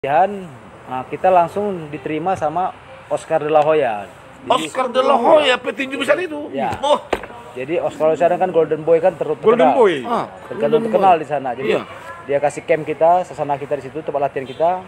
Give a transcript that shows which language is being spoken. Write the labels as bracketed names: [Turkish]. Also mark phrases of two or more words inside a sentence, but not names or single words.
[Indonesian] kita langsung diterima sama Oscar de la Hoya. Oscar de la Hoya, petinju besar itu. Ya. Oh. Jadi Oscar de la Hoya kan Golden Boy kan terkenal. Golden Boy. Terkenal di sana. Jadi Iya. dia kasih camp kita, sasana kita di situ, tempat latihan kita.